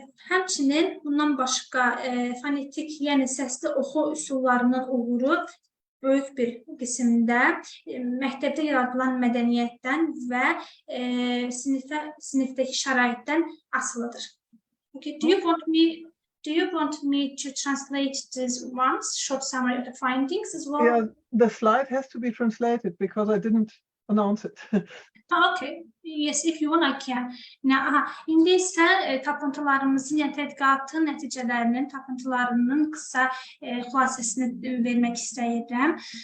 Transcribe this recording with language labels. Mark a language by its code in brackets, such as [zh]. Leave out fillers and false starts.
[az] Həmçinin bundan başqa fonetik, yəni səsli oxu üsullarının uğuru böyük bir qismdə məktəbdə yaradılan mədəniyyətdən və sinifdəki şəraitdən asılıdır. [en] Okay, do you want me to translate this once, short summary of the findings as well? Yeah, the slide has to be translated because I didn't announce it. Okay. Yes, if you want, I can. [az] İndi isə tapıntılarımızın, yəni tədqiqatın nəticələrinin, tapıntılarının qısa xülasəsini vermək istəyirəm.